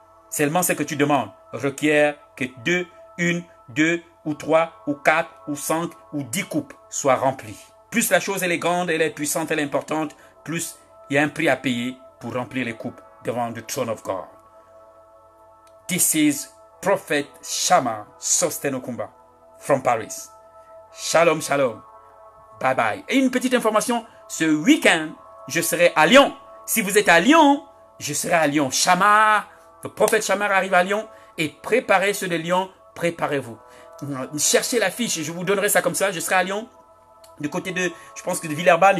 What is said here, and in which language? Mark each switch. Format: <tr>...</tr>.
<fr>Seulement ce que tu demandes requiert que 2, 1, 2 ou 3 ou 4 ou 5 ou 10 coupes soient remplies. Plus la chose elle est grande, elle est puissante, elle est importante, plus il y a un prix à payer pour remplir les coupes devant le</fr> <en>throne of God. This is Prophet Shammah Sostenokumba from Paris.</en> <he>Shalom, shalom.</he> <en>Bye bye.</en> <fr>Et une petite information, ce week-end, je serai à Lyon. Si vous êtes à Lyon, je serai à Lyon. Shammah, le prophète Shammah arrive à Lyon et préparez ceux de Lyon, préparez-vous. Cherchez l'affiche, je vous donnerai ça comme ça. Je serai à Lyon, du côté de, je pense que de Villeurbanne.</fr>